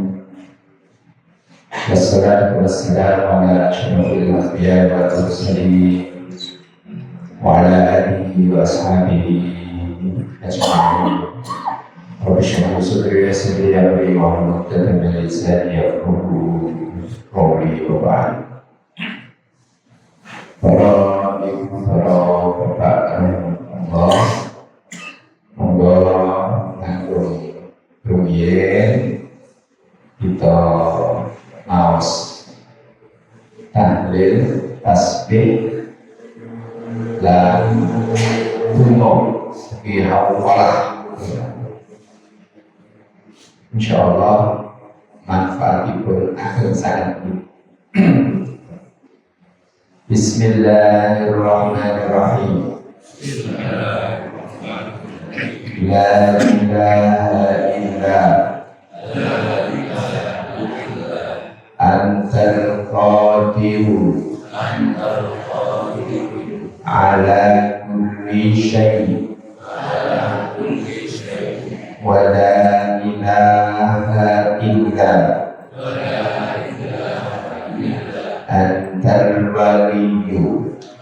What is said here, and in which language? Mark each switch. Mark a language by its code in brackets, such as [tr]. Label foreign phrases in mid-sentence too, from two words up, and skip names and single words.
[ar] والصلاة والسلام على أشرف الأنبياء والمرسلين وعلى آله وأصحابه أجمعين. رب اشرح لي صدري ويسر لي أمري واحلل عقدة من لساني يفقهوا قولي وبعد. [jv] Para ibu, para bapak Allah, monggo langkung rumiyin kita maos tahlil tasbih lan donga iki hawalah. Insyaallah manfaatipun ageng sanget. [ar] بسم الله الرحمن الرحيم. لا إله إلا أنت القادر على كل شيء ولا إله إلا أنت الولي